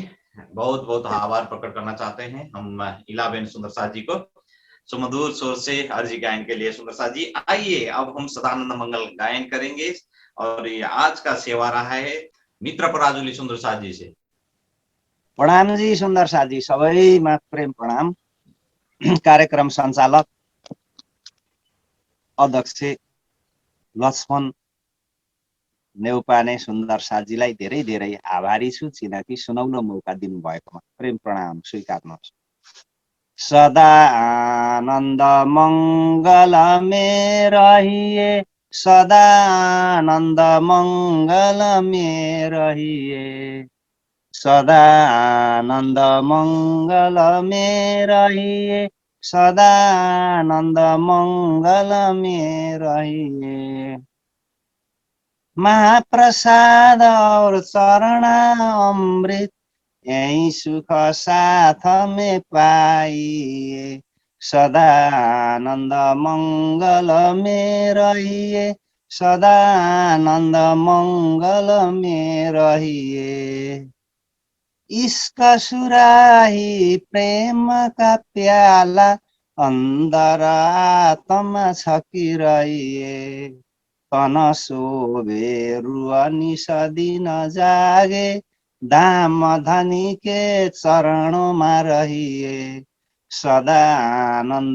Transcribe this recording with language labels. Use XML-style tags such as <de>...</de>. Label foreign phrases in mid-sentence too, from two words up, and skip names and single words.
<hi>बहुत बहुत आभार प्रकट करना चाहते हैं हम इलाबेन सुंदर साथ जी को सुमधुर स्वर से अर्जी गायन के लिए। सुंदर साथ जी आइए अब हम सदानंद मंगल गायन करेंगे और ये आज का सेवा रहा है मित्र पराजुली सुंदर साथ जी से।</hi> <ne>प्रणाम जी सुन्दर साथी सबैमा प्रेम प्रणाम। कार्यक्रम सञ्चालक अध्यक्ष लक्ष्मण नेउपाने सुन्दर साथीलाई धेरै धेरै आभारी छु किनकि सुनौलो मौका दिनुभएकोमा। प्रेम प्रणाम स्वीकार्नुहोस्।</ne> <hi>सदा आनन्द मङ्गल में रहिए सदा आनन्द मङ्गल में रहिए सदा आनन्द मङ्गल में रहिए सदा आनन्द मङ्गल में रहिए। महाप्रसाद और चरणामृत यही सुख साथ में पाइए सदा आनन्द मङ्गल में रहिए सदा आनन्द मङ्गल में रहिए। इश्क सुराही प्रेम का प्याला अंदर आत्मा छकिरहिए तन शोभे रुआ निस दिन जागे धाम धनी के चरणों में रहिए सदा आनंद</hi>